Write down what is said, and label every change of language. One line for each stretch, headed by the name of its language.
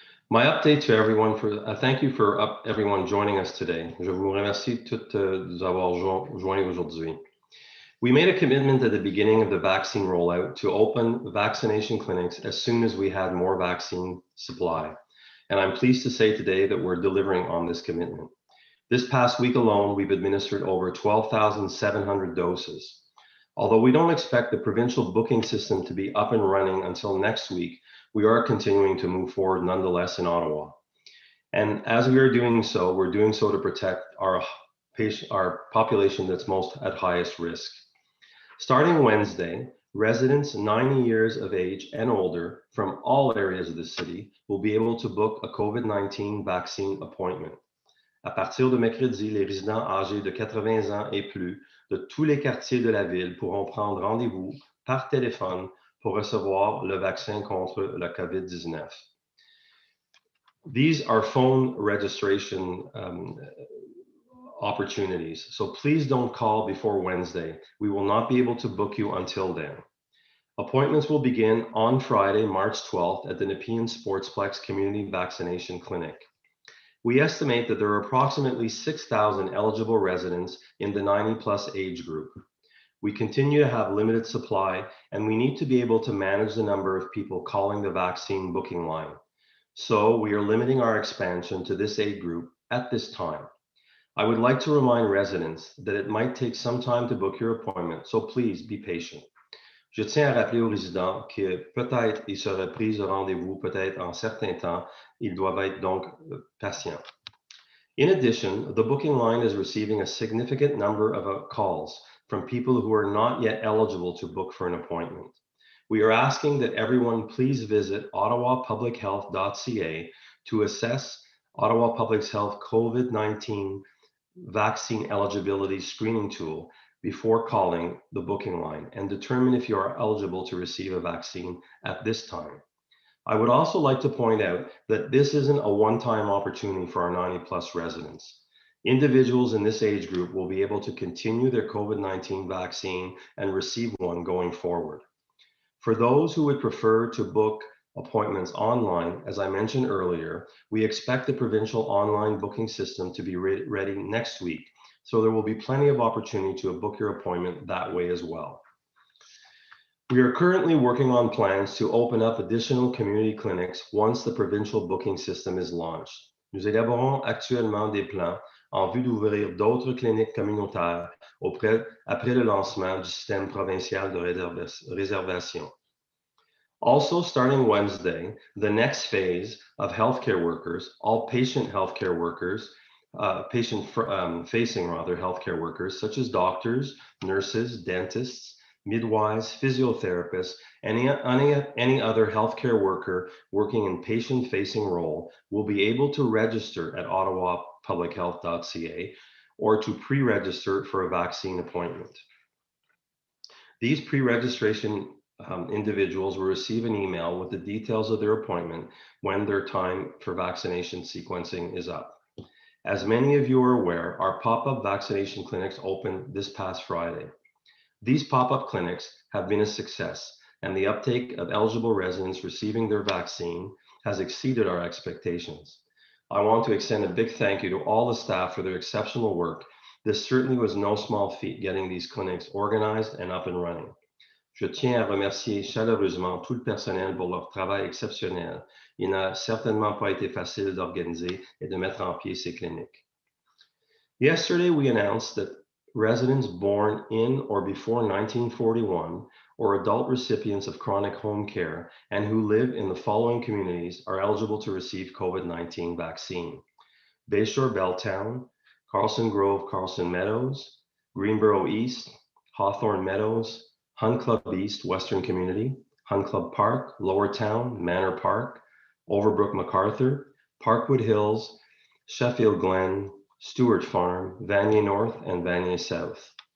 English: My update to everyone thank you for everyone joining us today.
French: Je vous remercie toutes nous avoir joints aujourd'hui.
English: We made a commitment at the beginning of the vaccine rollout to open vaccination clinics as soon as we had more vaccine supply. And I'm pleased to say today that we're delivering on this commitment. This past week alone, we've administered over 12,700 doses. Although we don't expect the provincial booking system to be up and running until next week, we are continuing to move forward nonetheless in Ottawa. And as we are doing so, we're doing so to protect our population that's most at highest risk. Starting Wednesday, residents 90 years of age and older from all areas of the city will be able to book a COVID-19 vaccine appointment.
French: À partir de mercredi, les résidents âgés de 80 ans et plus de tous les quartiers de la ville pourront prendre rendez-vous par téléphone pour recevoir le vaccin contre la COVID-19.
English: These are phone registration opportunities, so please don't call before Wednesday. We will not be able to book you until then. Appointments will begin on Friday, March 12th at the Nepean Sportsplex Community Vaccination Clinic. We estimate that there are approximately 6,000 eligible residents in the 90+ age group. We continue to have limited supply, and we need to be able to manage the number of people calling the vaccine booking line. So we are limiting our expansion to this age group at this time. I would like to remind residents that it might take some time to book your appointment, so please be patient.
French: Je tiens à rappeler aux résidents que peut-être ils seraient pris au rendez-vous, peut-être en certain temps, ils doivent être donc patients.
English: In addition, the booking line is receiving a significant number of calls from people who are not yet eligible to book for an appointment. We are asking that everyone please visit ottawapublichealth.ca to assess Ottawa Public Health COVID-19 vaccine eligibility screening tool before calling the booking line and determine if you are eligible to receive a vaccine at this time. I would also like to point out that this isn't a one-time opportunity for our 90+ residents. Individuals in this age group will be able to continue their COVID-19 vaccine and receive one going forward. For those who would prefer to book appointments online, as I mentioned earlier, we expect the provincial online booking system to be ready next week, so there will be plenty of opportunity to book your appointment that way as well. We are currently working on plans to open up additional community clinics once the provincial booking system is launched.
French: Nous élaborons actuellement des plans en vue d'ouvrir d'autres cliniques communautaires après le lancement du système provincial de réservation.
English: Also, starting Wednesday, the next phase of healthcare workers, all patient healthcare workers, patient-facing healthcare workers, such as doctors, nurses, dentists, midwives, physiotherapists, any other healthcare worker working in patient-facing role will be able to register at ottawapublichealth.ca or to pre-register for a vaccine appointment. These pre-registration individuals will receive an email with the details of their appointment when their time for vaccination sequencing is up. As many of you are aware, our pop-up vaccination clinics opened this past Friday. These pop-up clinics have been a success, and the uptake of eligible residents receiving their vaccine has exceeded our expectations. I want to extend a big thank you to all the staff for their exceptional work. This certainly was no small feat getting these clinics organized and up and running.
French: Je tiens à remercier chaleureusement tout le personnel pour leur travail exceptionnel. Il n'a certainement pas été facile d'organiser et de mettre en pied ces cliniques.
English: Yesterday, we announced that residents born in or before 1941 or adult recipients of chronic home care and who live in the following communities are eligible to receive COVID-19 vaccine: Bayshore Belltown, Carlson Grove, Carlson Meadows, Greenboro East, Hawthorne Meadows, Hun Club East, Western Community, Hun Club Park, Lower Town, Manor Park, Overbrook MacArthur, Parkwood Hills, Sheffield Glen, Stewart Farm, Vanier North, and Vanier South.